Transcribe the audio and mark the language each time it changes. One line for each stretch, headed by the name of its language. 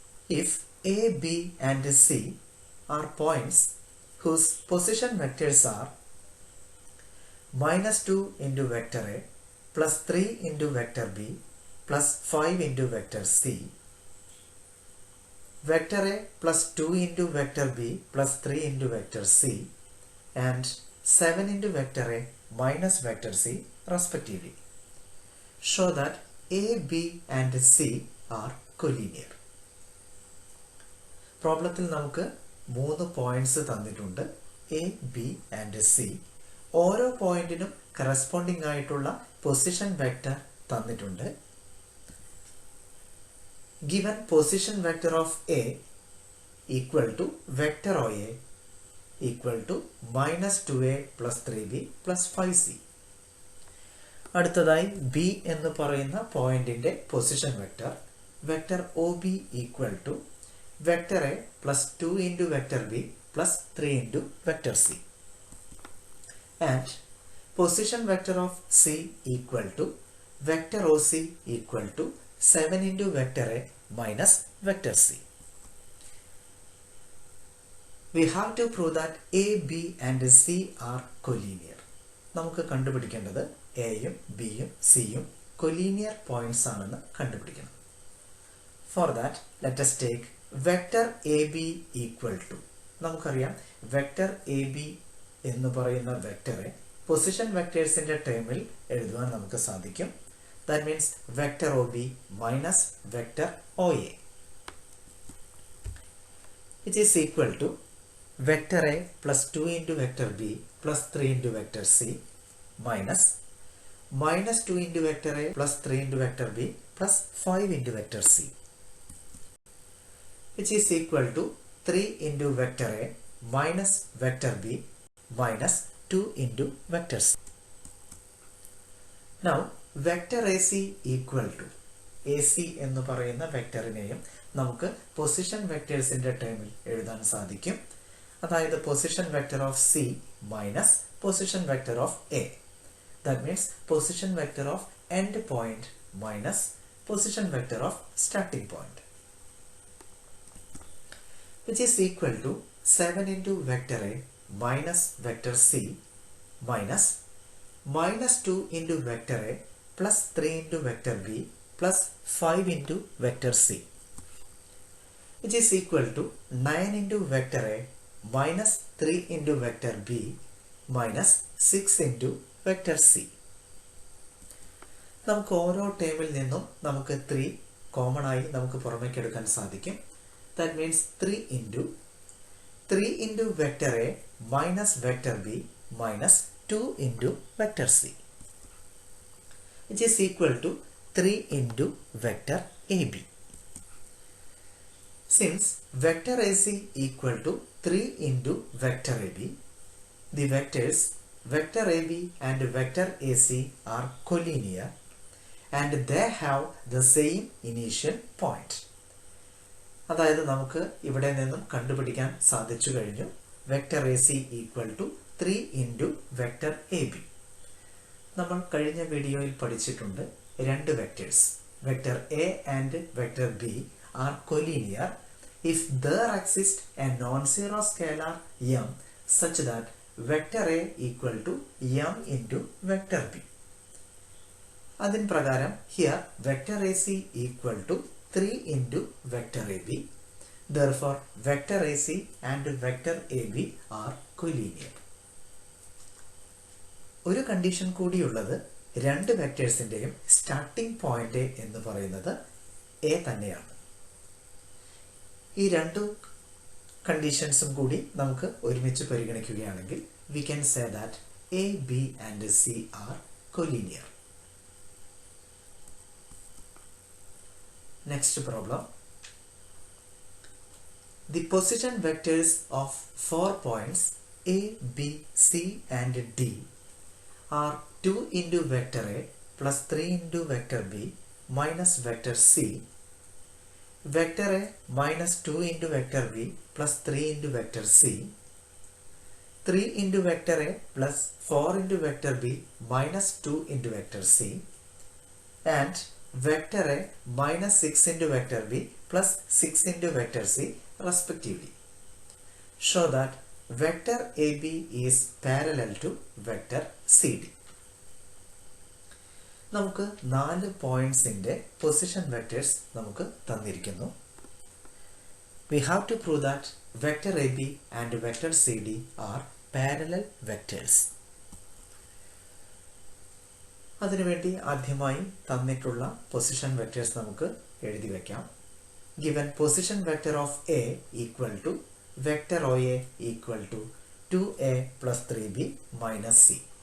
English: If A, B and C are points whose position vectors are minus 2 into vector A plus 3 into vector B plus 5 into vector C, vector A plus 2 into vector B plus 3 into vector C and 7 into vector A minus vector C respectively, show that A, B and C are collinear.
Malayalam: പ്രോബ്ലത്തിൽ നമുക്ക് 3 points തന്നിട്ടുണ്ട്, A, B and C. ഓരോ പോയിന്റിനും corresponding ആയിട്ടുള്ള position vector തന്നിട്ടുണ്ട്.
English: Given position vector of A equal to vector OA equal to minus 2A plus 3B plus 5C.
Malayalam: അടുത്തതായി B എന്ന് പറയുന്ന പോയിന്റിന്റെ
English: Position vector vector O B equal to vector A plus 2 into vector B plus 3 into vector C and position vector of C equal to vector O C equal to 7 into vector A minus vector C. We have to prove that A, B and C are collinear.
Malayalam: നമുക്ക് കണ്ടുപിടിക്കേണ്ടത് എയും ബിയും സിയും collinear points ആണെന്ന് കണ്ടുപിടിക്കണം.
English: for that let us take vector AB equal to,
Malayalam: നമുക്കറിയാം vector A B എന്ന് പറയുന്ന വെക്റ്ററെ പൊസിഷൻ വെക്ടേഴ്സിന്റെ ടേമിൽ എഴുതുവാൻ നമുക്ക് സാധിക്കും.
English: That means vector OB minus vector OA, which is equal to vector A plus 2 into vector B plus 3 into vector C minus 2 into vector A plus 3 into vector B plus 5 into vector C, which is equal to 3 into vector A minus vector B minus 2 into vector C.
Malayalam: Now, vector A C equal to A C എന്ന് പറയുന്ന വെക്ടറിനെയും നമുക്ക് position വെക്ടേഴ്സിന്റെ ടേമിൽ എഴുതാൻ സാധിക്കും.
English: അതായത് position vector of C minus position vector of A. That means position vector of end point minus position vector of starting point, which is equal to 7 into vector A minus vector C minus -2 into vector A plus 3 into vector B plus 5 into vector C, which is equal to 9 into vector A minus 3 into vector B minus 6 into vector C.
Malayalam: നമുക്ക് ഓരോ ടേമിൽ നിന്നും നമുക്ക് 3 common ആയി നമുക്ക് പുറമേക്ക് എടുക്കാൻ സാധിക്കും.
English: That means 3 into vector A minus vector B minus 2 into vector C, which is equal to 3 into vector AB. Since vector AC equal to 3 into vector AB, the vectors vector AB and vector AC are collinear and they have the same initial point.
Malayalam: അതായത് നമുക്ക് ഇവിടെ നിന്നും കണ്ടുപിടിക്കാൻ സാധിച്ചു കഴിഞ്ഞു
English: Vector A C equal to 3 into vector A B.
Malayalam: നമ്മൾ കഴിഞ്ഞ വീഡിയോയിൽ പഠിച്ചിട്ടുണ്ട് രണ്ട് vectors vector A and vector B
English: Are collinear if there exists a non-zero scalar m such that vector A equal to m into vector B.
Malayalam: അതിൻ പ്രകാരം
English: here vector AC equal to 3 into vector AB. Therefore, vector AC and vector AB are collinear.
Malayalam: ഒരു condition കൂടിയുള്ളത് രണ്ട് വെക്ടേഴ്സിന്റെയും starting point എന്ന് പറയുന്നത് A തന്നെയാണ്. ഈ രണ്ട് കണ്ടീഷൻസും കൂടി നമുക്ക് ഒരുമിച്ച് പരിഗണിക്കുകയാണെങ്കിൽ
English: we can say that A, B and C are collinear. Next problem. The position vectors of 4 points A, B, C and D are 2 into vector A plus 3 into vector B minus vector C, vector A minus 2 into vector B plus 3 into vector C, 3 into vector A plus 4 into vector B minus 2 into vector C, and vector A minus 6 into vector B plus 6 into vector C respectively. Show that vector AB is parallel to vector CD.
Malayalam: നമുക്ക് 4 പോയിന്റ്സിന്റെ position vectors നമുക്ക് തന്നിരിക്കുന്നു.
English: We have to prove that vector AB and vector CD are parallel vectors.
Malayalam: അതിനുവേണ്ടി ആദ്യമായി തന്നിട്ടുള്ള position vectors നമുക്ക് എഴുതി വയ്ക്കാം.
English: Given position vector of A equal to vector OA equal to 2A plus 3B minus C.